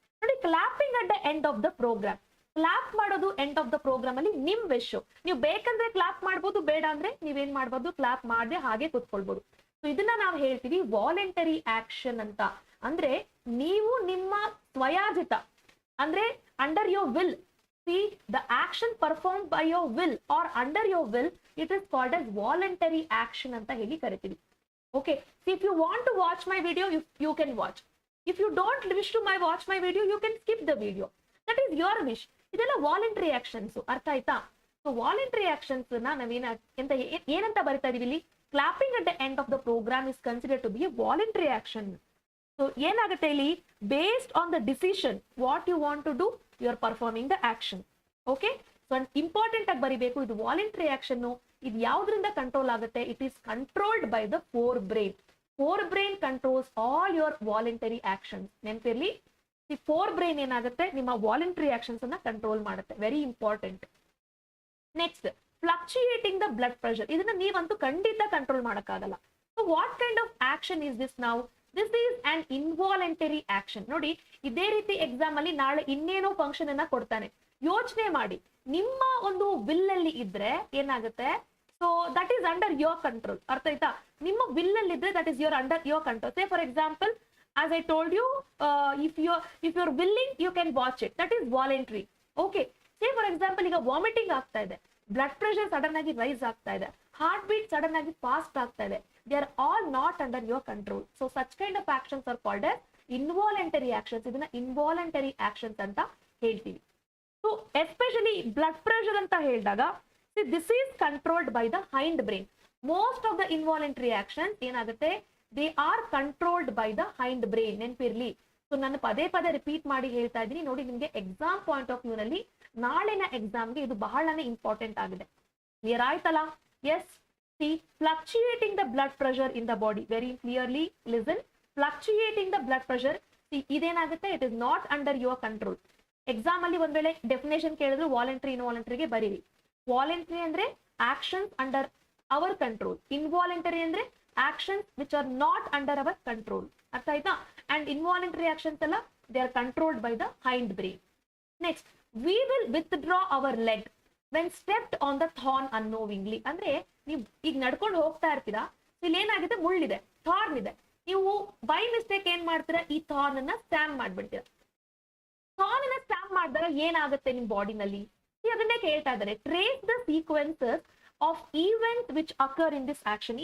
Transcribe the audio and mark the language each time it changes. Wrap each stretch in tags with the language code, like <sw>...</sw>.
<en>ನೋಡಿ, clapping at the end of the program.</en> <kn>Clap ಮಾಡೋದು</kn> <en>End of the program ಅಲ್ಲಿ ನಿಮ್ wish.</en> <kn>ನೀವು ಬೇಕಂದ್ರೆ ಕ್ಲಾಪ್ ಮಾಡ್ಬೋದು, ಬೇಡ ಅಂದ್ರೆ ನೀವೇನ್ ಮಾಡ್ಬೋದು, ಕ್ಲಾಪ್ ಮಾಡದೆ ಹಾಗೆ ಕೂತ್ಕೊಳ್ಬಹುದು. ಸೊ ಇದನ್ನ ನಾವು ಹೇಳ್ತೀವಿ ವಾಲಂಟರಿ ಆಕ್ಷನ್ ಅಂತ. ಅಂದ್ರೆ ನೀವು ನಿಮ್ಮ ಸ್ವಯಾಜಿತ, ಅಂದ್ರೆ</kn> <en>Under your will. See, the action performed by your will or under your will, it is called as voluntary action</en> <kn>ಅಂತ ಹೇಳಿ ಕರಿತೀವಿ.</kn> <en>Okay, see, if you want to watch my video, you can watch. If you don't wish to watch my video, you can skip the video. That is your wish.</en> <kn>ಇದೆಲ್ಲ voluntary actions. ಅರ್ಥ ಆಯ್ತಾ?</kn> <en>so voluntary actions</en> <kn>ಏನಂತ ಬರಿತಾ ಇದೀವಿ ಇಲ್ಲಿ,</kn> <en>Clapping at the end of the program is considered to be a voluntary action. So</en> <kn>ಏನಾಗುತ್ತೆ ಇಲ್ಲಿ,</kn> <en>Based on the decision what you want to do you are performing the action.</en> <kn>Okay, so important ಆಗಿ ಬರಿಬೇಕು, ಇದು voluntary action. ಇದು ಯಾವ್ದ್ರಿಂದ control ಆಗುತ್ತೆ,</kn> <en>It is controlled by the forebrain. Forebrain controls all your voluntary actions.</en> <kn>ನೆನಪಿರ್ಲಿ, ಈ four brain ಏನಾಗುತ್ತೆ, ನಿಮ್ಮ voluntary actions ಅನ್ನ control ಮಾಡುತ್ತೆ. Very important. Next,</kn> <en>Fluctuating the blood pressure.</en> <kn>ಇದನ್ನ ನೀವಂತೂ ಖಂಡಿತ ಕಂಟ್ರೋಲ್ ಮಾಡಕ್ಕಾಗಲ್ಲ.</kn> <en>So what kind of action is this now? This is an involuntary action.</en> <kn>ನೋಡಿ, ಇದೇ ರೀತಿ ಎಕ್ಸಾಮ್ ಅಲ್ಲಿ ನಾಳೆ ಇನ್ನೇನೋ ಫಂಕ್ಷನ್ ಅನ್ನ ಕೊಡ್ತಾನೆ. ಯೋಚನೆ ಮಾಡಿ, ನಿಮ್ಮ ಒಂದು ವಿಲ್ ಅಲ್ಲಿ ಇದ್ರೆ ಏನಾಗುತ್ತೆ,</kn> <en>So that is under your control.</en> <kn>ಅರ್ಥ ಆಯ್ತಾ? ನಿಮ್ಮ ವಿಲ್ ಅಲ್ಲಿ ಇದ್ರೆ</kn> <en>That is under your control. Say for example, as I told you, if you're willing, you can watch it. That is voluntary. Okay. Say for example,</en> <kn>ಈಗ vomiting ಆಗ್ತಾ ಇದೆ, blood pressure sudden ಆಗಿ rice ಆಗ್ತಾ ಇದೆ, heart beat sudden ಆಗಿ fast ಆಗ್ತಾ ಇದೆ.</kn> <en>They are all not under your control. So such kind of actions are called as involuntary actions.</en> <kn>ಇದನ್ನ ಇನ್ವಾಲಂಟರಿ ಆಕ್ಷನ್ಸ್ ಅಂತ ಹೇಳ್ತೀವಿ.</kn> <en>So especially blood pressure ಅಂತ ಹೇಳಿದಾಗ, this is controlled by the hindbrain. Most of the involuntary actions ಏನಾಗುತ್ತೆ, they are controlled by the hindbrain.</en> <kn>ನೆನಪಿರ್ಲಿ. So ನಾನು ಪದೇ ಪದೇ repeat ಮಾಡಿ ಹೇಳ್ತಾ ಇದ್ದೀನಿ. ನೋಡಿ, ನಿಮ್ಗೆ ಎಕ್ಸಾಮ್ ಪಾಯಿಂಟ್ ಆಫ್ ವ್ಯೂ ನಲ್ಲಿ ನಾಳಿನ ಎಕ್ಸಾಮ್ಗೆ ಇದು ಬಹಳನೇ ಇಂಪಾರ್ಟೆಂಟ್ ಆಗಿದೆ. ಕ್ಲಿಯರ್ ಆಯ್ತಲ್ಲ? S.</kn> <en>See, fluctuating the blood pressure in the body. Very clearly listen. Fluctuating the blood pressure,</en> <kn>ಇದೇನಾಗುತ್ತೆ,</kn> <en>It is not under your control.</en> <kn>Exam ಅಲ್ಲಿ ಒಂದ್ ವೇಳೆ ಡೆಫಿನೇಷನ್ ಕೇಳಿದ್ರು ವಾಲಂಟರಿ ಇನ್ವಾಲಂಟರಿಗೆ ಬರೀರಿ.</kn> <en>Voluntary ಅಂದ್ರೆ actions under our control. Involuntary ಅಂದ್ರೆ actions which are not under our control.</en> <kn>ಅರ್ಥ ಆಯ್ತಾ?</kn> <en>and involuntary actions ಎಲ್ಲ they are controlled by the hind brain. Next, we will withdraw our leg when stepped on the thorn unknowingly.</en> <kn>ಅಂದ್ರೆ ನೀವು ಈಗ ನಡ್ಕೊಂಡು ಹೋಗ್ತಾ ಇರ್ತೀರಾ, ಇಲ್ಲಿ ಏನಾಗಿದೆ, ಮುಳ್ಳಿದೆ, ಥಾರ್ನ್ ಇದೆ, ನೀವು ಬೈ ಮಿಸ್ಟೇಕ್ ಏನ್ ಮಾಡ್ತೀರಾ, ಈ ಥಾರ್ನ್ ಅನ್ನ ಸ್ಟ್ಯಾಂಪ್ ಮಾಡ್ಬಿಡ್ತೀರಾ. ಥಾರ್ನ್ ಅನ್ನ ಸ್ಟ್ಯಾಂಪ್ ಮಾಡಿದಾಗ ಏನಾಗುತ್ತೆ ನಿಮ್ ಬಾಡಿನಲ್ಲಿ, ಅದನ್ನೇ ಕೇಳ್ತಾ ಇದ್ದಾರೆ.</kn> <en>Trace the sequences of event which occur in this action.</en>